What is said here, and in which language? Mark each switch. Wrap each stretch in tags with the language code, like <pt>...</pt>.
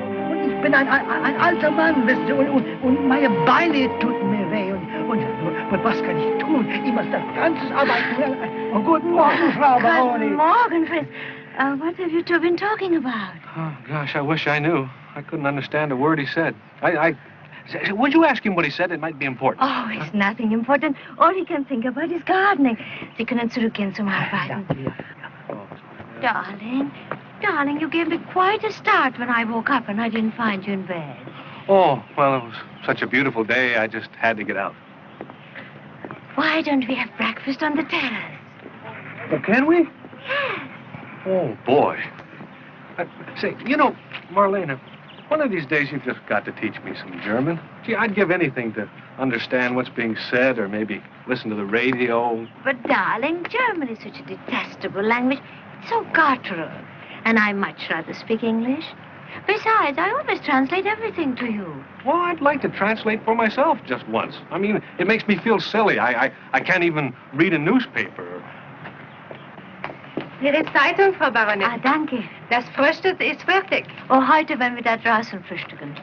<de>Und ich bin ein alter Mann, wisst ihr, und meine Beine tut mir weh. Und was kann ich tun? Ich muss das Ganze arbeiten. Oh, guten Morgen, Frau Baroness.</de> <en>Good morning, Fritz. What have you two been talking about? Oh, gosh, I wish I knew. I couldn't understand a word he said. Would you ask him what he said? It might be important. Oh, it's nothing important. All he can think about is gardening.</en> <de>Sie können zurückgehen zum Arbeiten.</de> <en>Darling, you gave me quite a start when I woke up and I didn't find you in bed. Oh, well, it was such a beautiful day, I just had to get out. Why don't we have breakfast on the terrace? Oh, can we? Yes. Oh, boy. Say, you know, Marlena, one of these days you've just got to teach me some German. Gee, I'd give anything to understand what's being said or maybe listen to the radio. But, darling, German is such a detestable language. It's so guttural. And I much rather speak English. Besides, I always translate everything to you. Well, I'd like to translate for myself just once. I mean, it makes me feel silly. I can't even read a newspaper.</en> <de>Ihre Zeitung, Frau Baroness. Ah, danke. Das Frühstück ist fertig. Oh, heute werden wir da draußen frühstücken.</de>